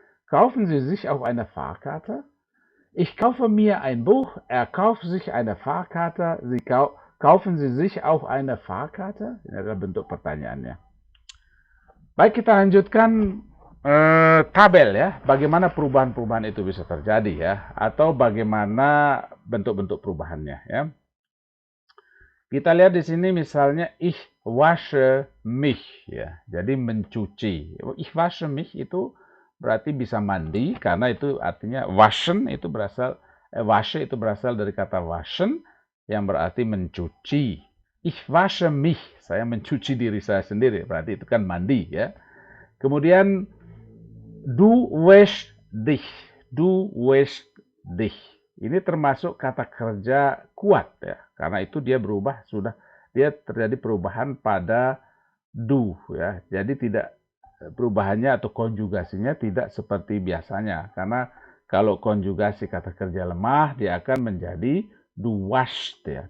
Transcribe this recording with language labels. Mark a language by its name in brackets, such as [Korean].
[German] Kaufen Sie sich auch eine Fahrkarte? Ich kaufe mir ein Buch, er kauft sich eine Fahrkarte, kaufen Sie sich auch eine Fahrkarte? [Indonesian] Ini adalah bentuk pertanyaannya. Baik, kita lanjutkan tabel, ya, bagaimana perubahan-perubahan itu bisa terjadi, ya, atau bagaimana bentuk-bentuk perubahannya, ya. Kita lihat di sini misalnya [German] ich wasche mich, [Indonesian] ya. Jadi mencuci. [German] Ich wasche mich [Indonesian] itu berarti bisa mandi karena itu artinya waschen itu berasal wasche itu berasal dari kata waschen yang berarti mencuci. [German] Ich wasche mich, [Indonesian] saya mencuci diri saya sendiri, berarti itu kan mandi, ya. Kemudian [German] du wäschst dich. Du wäschst dich. [Indonesian] Ini termasuk kata kerja kuat, ya. Karena itu dia berubah, dia terjadi perubahan pada du, ya. Jadi perubahannya atau konjugasinya tidak seperti biasanya. Karena kalau konjugasi kata kerja lemah, dia akan menjadi [German] du wascht, [Indonesian] ya.